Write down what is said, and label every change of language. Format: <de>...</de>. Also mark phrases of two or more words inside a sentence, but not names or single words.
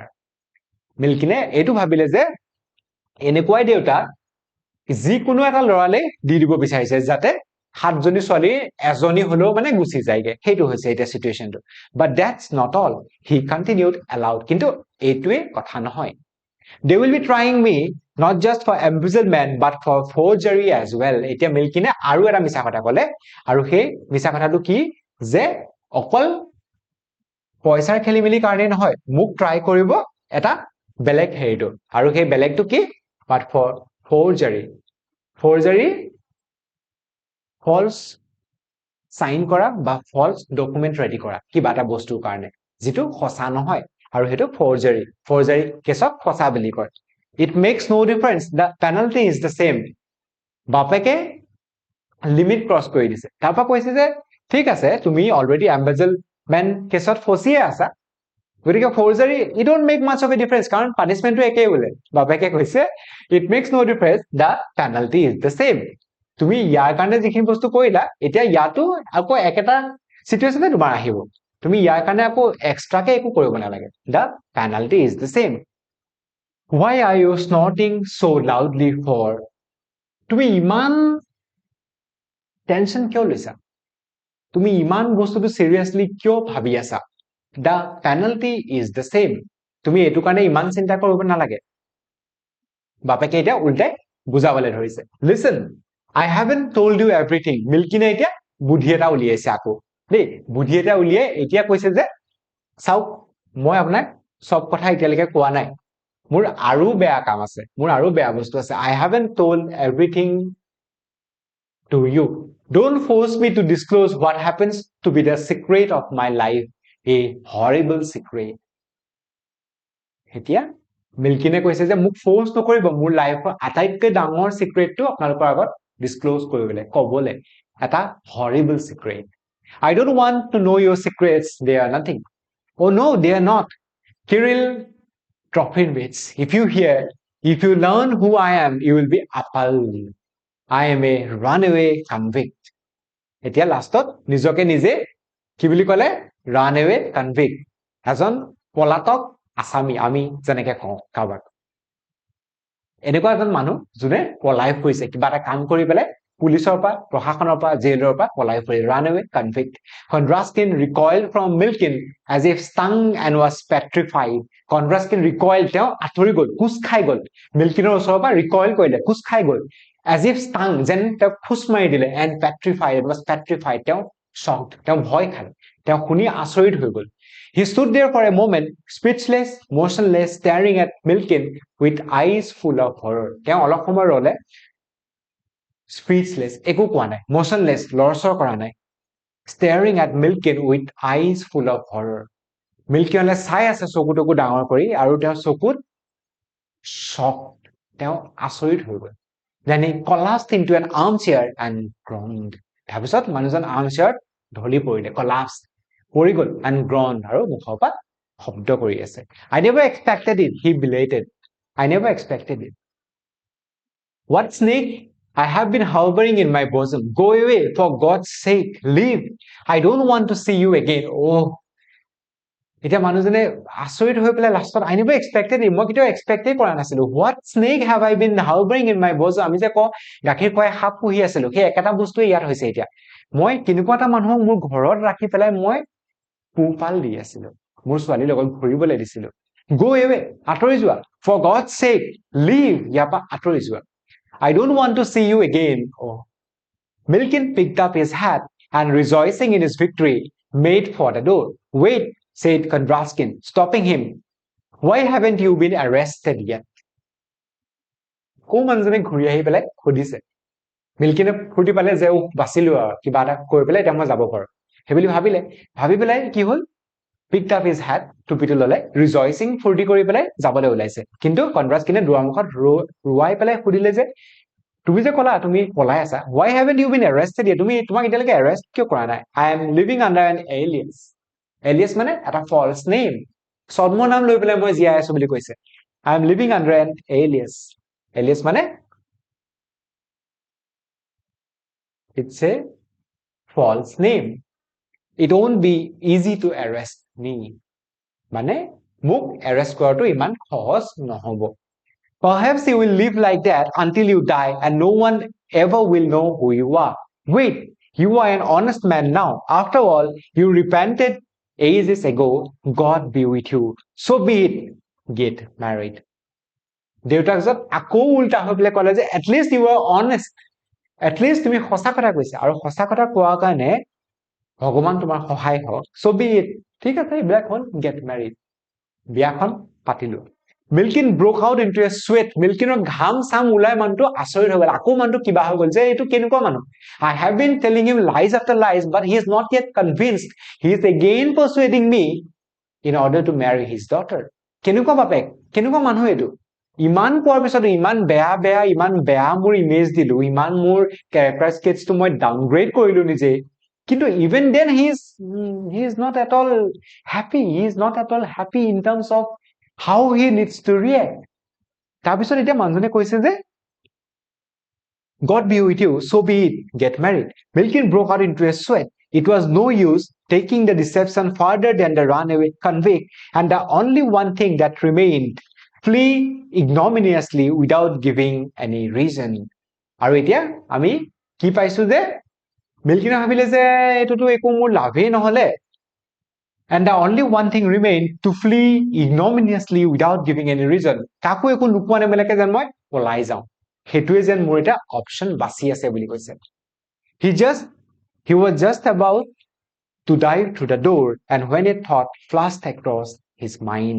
<as>Milkin এইটো ভাবিলে যে এনেকুৱাই দেউতা যিকোনো এটা লৰালে দি দিব বিচাৰিছে যাতে সাতজনী ছোৱালী এজনী হলেও মানে গুচি যায়গে সেইটো হৈছে এতিয়া সিচুৱেশনটো</as> <en>but that's not all he continued aloud</en> <as>কিন্তু এইটোৱে কথা নহয়</as> <en>they will be trying me not just for embezzlement but for forgery as well</en> <as>এতিয়া মিল্কিনে আৰু এটা মিছা কথা ক'লে আৰু সেই মিছা কথাটো কি যে অকল পইচাৰ খেলিমেলি কাৰণে নহয় মোক ট্ৰাই কৰিব এটা বেলেগ হেৰিটো আৰু সেই বেলেগটো কি</as> <en>but for forgery</en> <as>false সাইন কৰা বা</as> <en>false document ready</en> <as>কৰা কিবা এটা বস্তুৰ কাৰণে যেটো সঁচা নহয় আৰু হেতু forgery কেছত সঁচা বুলি কয়</as> <en>it makes no difference the penalty is the same</en> <as>বাপেকে লিমিট ক্ৰস কৰি দিছে তাৰপা কৈছে যে ঠিক আছে তুমি</as> <en>already embezzlement</en> <as>কেছত ফচিয়ে আছা গতিকে</as> <en>forgery it don't make much of a difference</en> <as>কাৰণ পানিশমেন্টটো একেই বোলে বাপেকে কৈছে</as> <en>it makes no difference the penalty is the same</en> <as>তুমি ইয়াৰ কাৰণে যিখিনি বস্তু কৰিলা এতিয়া ইয়াতো আকৌ একেটা সিচুৱেচনে তোমাৰ আহিব তুমি ইয়াৰ কাৰণে আকৌ এক্সট্ৰাকে একো কৰিব নালাগে</as> <en>the penalty is the same why are you snorting so loudly for</en> <as>তুমি ইমান টেনশন কিয় লৈছা তুমি ইমান বস্তুটো সিৰিয়াসলি কিয় ভাবি আছা</as> <en>the penalty is the same</en> <as>তুমি এটো কাৰণে ইমান চিন্তা কৰিব নালাগে বাপেকে এটা উল্টাই বুজাবলে ধৰিছে</as> <en>listen I haven't told you everything</en> <as>মিল্কিনে এতিয়া বুদ্ধি এটা উলিয়াইছে আকৌ দেই বুদ্ধি এটা উলিয়াই এতিয়া কৈছে যে চাও মই আপোনাক সব কথা এতিয়ালৈকে কোৱা নাই মোৰ আৰু বেয়া কাম আছে মোৰ আৰু বেয়া বস্তু আছে</as> <en>I haven't told everything to you don't force me to disclose what happens to be the secret of my life a horrible secret</en> <as>এতিয়া মিল্কিনে কৈছে যে মোক ফোৰ্স নকৰিব মোৰ লাইফৰ আটাইতকৈ ডাঙৰ সিক্ৰেটটো আপোনালোকৰ আগত ডিসক্লোজ কৰিবলে কবলে</as> <en>এটা horrible secret I don't want to know your secrets they are nothing oh no they are not Kirill Trofimovich if you learn who I am you will be appalled I am a runaway convict</en> <as>এতিয়া লাষ্টত নিজকে নিজে কি বুলি কলে</as> <en>runaway convict</en> <as>এজন পলাতক আসামী আমি যেনেকে কওঁ কাবাক এনেকুৱা এজন মানুহ যোনে পলাই ফুৰিছে কিবা এটা কাম কৰি পেলাই পুলিচৰ পৰা প্ৰশাসনৰ পৰা জেলৰ পৰা পলাই ফুৰি runaway</as> <en>convict Kondraskin recoiled from Milkin as if stung and was petrified Kondraskin recoiled</en> <as>তেওঁ আঁতৰি গল কুছ খাই গল মিল্কিনৰ ওচৰৰ পৰা recoil কৰিলে কুছ খাই গল</as> <en>as if stung</en> <as>যেন তেওঁ ফুস মাৰি দিলে</as> <en>and petrified</en> <as>তেওঁ shocked তেওঁ ভয় খালে তেওঁ শুনি আচৰিত হৈ গল</as> <en>He stood there for a moment, speechless, motionless, staring at Milkin with eyes full of horror.</en> <as>তেওঁ অলপ সময় ৰলে speechless, একো কোৱা নাই, motionless, লৰচৰ কৰা নাই,</as> <en>staring at Milkin with eyes full of horror.</en> <as>মিল্কিনলে চাই আছে চকুটকু ডাঙৰ কৰি আৰু তেওঁ চকুত shocked, তেওঁ আচৰিত হৈ গল.</as> <en>Then he collapsed into an armchair and groaned.</en> <as>তাৰপিছত মানুহজন armchair ঢলি পৰিলে, collapsed.</as> <en>পৰি গল and groaned</en> <as>আৰু মুখৰ পৰা শব্দ কৰি আছে</as> <en>I never expected it he belated I never expected it What snake I have been harboring in my bosom go away for God's sake leave I don't want to see you again oh</en> <as>এতিয়া মানুহজনে আচৰিত হৈ পেলাই লাষ্টত</as> <en>I never expected it</en> <as>মই কেতিয়াও এক্সপেক্টই কৰা নাছিলো</as> <en>What snake have I been harboring in my bosom</en> <as>আমি যে গাখীৰ খুৱাই সাপ পুহি আছিলো সেই একেটা বস্তুই ইয়াত হৈছে এতিয়া মই কিনেকুৱা এটা মানুহক মোৰ ঘৰত ৰাখি পেলাই মই পোহপাল দি আছিলো মোৰ ছোৱালীৰ লগত ঘূৰিবলৈ দিছিলো</as> <en>go away</en> <as>আঁতৰি যোৱা</as> <en>for God's sake leave</en> <as>ইয়াপা আঁতৰি যোৱা</as> <en>I don't want to see you again oh Milkin picked up his hat and rejoicing in his victory made for the door wait said Kondraskin stopping him why haven't you been arrested yet</en> <as>মানুহজনে ঘূৰি আহি পেলাই সুধিছে মিল্কিনে ফুৰ্তি পালে যে বাচিলো আৰু কিবা এটা কৰি পেলাই এতিয়া মই যাব পাৰো হেবলি ভাবি পেলাই কি হল</as> <en>picked up his hat</en> <as>টুপিটো ললে rejoicing ফুৰ্তি কৰি পেলাই যাবলৈ ওলাইছে কিন্তু কনৰাস্কিনে দুৱাৰমুখত ৰুৱাই পেলাই সুধিলে যে তুমি যে কলা তুমি পলাই আছা</as> <en>why haven't you been arrested yet</en> <as>তুমি তোমাক এতিয়ালৈকে arrest কিয় কৰা নাই</as> <en>I am living under an alias</en> <as>মানে এটা</as> <en>false name</en> <as>ছদ্ম নাম লৈ পেলাই মই জীয়াই আছো বুলি কৈছে</as> <en>I am living under an alias</en> <as>মানে</as> <en>it's a false name it won't be easy to arrest me</en> <as>মানে মোক arrest কৰাটো ইমান সহজ নহব</as> <en>perhaps you will live like that until you die and no one ever will know who you are Wait, you are an honest man now. After all, you repented ages ago. God be with you. So be it. Get married.</en> <as>দেউতাক যত আকৌ উল্টা হৈ পেলাই ক'লে যে</as> <en>at least you are honest,</en> <as>এটলিষ্ট তুমি সঁচা কথা কৈছা, আৰু সঁচা কথা কোৱাৰ কাৰণে ভগৱান তোমাৰ সহায় হওক.</as> <en>So be it.</en> <as>ঠিক আছে, এইবিলাক হ'ল</as> <en>get married.</en> <as>বিয়াখন পাতিলো.</as> <en>Milkin broke out into a sweat.</en> <as>মিল্কিনৰ ঘাম চাম ওলাই মানুহটো আচৰিত হৈ গ'ল. আকৌ মানুহটো কিবা হৈ গ'ল যে এইটো কেনেকুৱা মানুহ.</as> <en>I have been telling him lies after lies, but he is not yet convinced. He is again persuading me in order to marry his daughter.</en> <as>কেনেকুৱা বাপেক, কেনেকুৱা মানুহ এইটো. ইমান কোৱাৰ পিছত ইমান বেয়া মোৰ ইমেজ দিলো, ইমান মোৰ</as> <en>character sketch</en> <as>মই ডাউনগ্ৰেড কৰিলো নিজে, কিন্তু</as> <en>even then he is not at all happy. He is not at all happy in terms of how he needs to react.</en> <as>তাৰপিছত এতিয়া মানুহজনে কৈছে যে</as> <en>God be with you, so be it, get married. Milkin broke out into a sweat. It was no use taking the deception further than the runaway convict, and the only one thing that remained, flee ignominiously without giving any reason.</en> <as>আৰু এতিয়া আমি কি পাইছো যে মিল্কিনে ভাবিলে যে এইটোতো একো মোৰ লাভেই নহলে,</as> <en>and the only one thing remained, to flee ignominiously without giving any reason.</en> <as>কাকো একো নোকোৱা নেমেলাকে যেন মই পলাই যাওঁ, সেইটোৱে যেন মোৰ এটা অপশ্যন বাছি আছে বুলি কৈছে.</as> <en>He was just about to dive through the door, and when a thought flashed across his mind.</en>